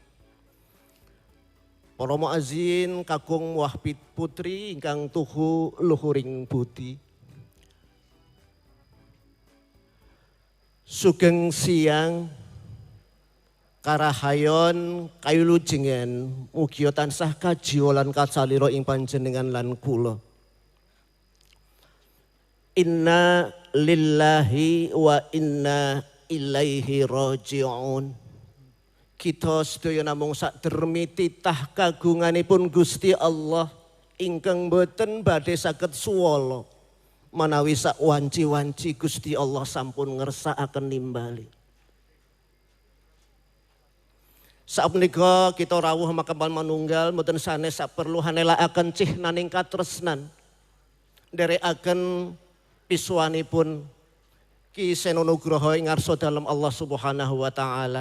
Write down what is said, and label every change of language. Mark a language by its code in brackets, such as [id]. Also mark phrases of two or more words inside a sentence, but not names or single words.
[jv] Para muazin kakung Wahbid Putri ingkang tuhu luhuring budi. Sugeng siang karahayon kayulujengan mugi tansah kajiwa lan kacalira ing panjenengan lan kula. [ar] Inna lillahi wa inna ilaihi raji'un. [jv] Kita sedaya namung sakdermi titah kagunganipun Gusti Allah ingkang boten badhe saged suwala manawi sak wanci-wanci Gusti Allah sampun ngersakaken nimbali. Sapunika kita rawuh makam Palmanunggal mboten sanes saperlu hanelakaken cihnaning katresnan nderekaken pisuwanipun Ki Seno Nugroho ing ngarsa dalem Allah [ar] Subhanahu wa taala.